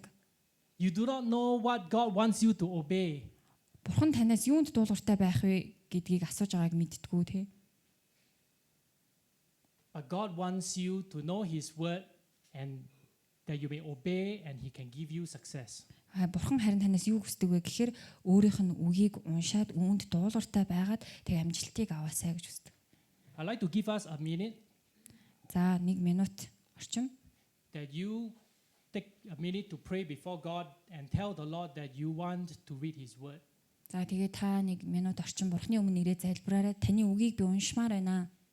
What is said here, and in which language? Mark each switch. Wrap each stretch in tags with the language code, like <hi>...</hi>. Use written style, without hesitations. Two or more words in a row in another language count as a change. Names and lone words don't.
<en>You do not know what God wants you to obey.</en> <mn>Бурхан танаас юунд дуулууртай байх вэ гэдгийг асууж байгааг мэдтгүү те.</mn> <en>But God wants you to know his word and that you may obey and he can give you success.</en> <mn>Бурхан харин танаас юу хүсдэг вэ гэхээр өөрийнх нь үгийг уншаад үүнд дуулууртай байгаад тэг амжилтыг аваасай гэж хүсдэг.</mn> <en>I'd like to give us a minute</en> <mn>За 1 минут орчим.</mn> <en>that you take a minute to pray before God and tell the Lord that you want to read his word.</en> <mn>За тэгээ та 1 минут орчим Бурханы өмнө ирээ залбираарай. Таны үгийг би уншмаар байна.</mn>